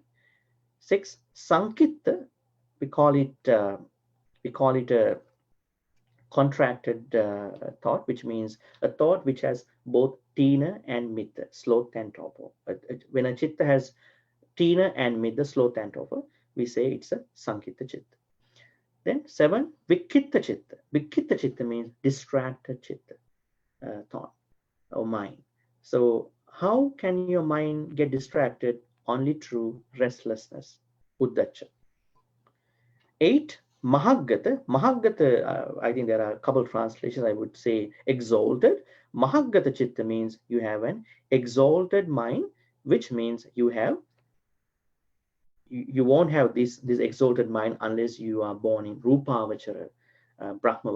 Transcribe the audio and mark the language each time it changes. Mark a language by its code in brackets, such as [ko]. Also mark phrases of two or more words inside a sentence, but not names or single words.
[en] 6, sankitta, we call it a contracted thought, which means a thought which has both tina and mitta, sloth and torpor. When a chitta has tina and mitta, sloth and torpor, we say it's a [pi] sankitta chitta. [en] Then 7, [pi] vikitta chitta. Vikitta chitta [en] means distracted chitta thought or mind. So how can your mind get distracted? Only through restlessness, uddacha. 8, mahaggata. Mahaggata, I think there are a couple of translations. I would say exalted. [pi] Mahaggata chitta [en] means you have an exalted mind, which means you won't have this exalted mind unless you are born in [pi] Rupavachara Brahma.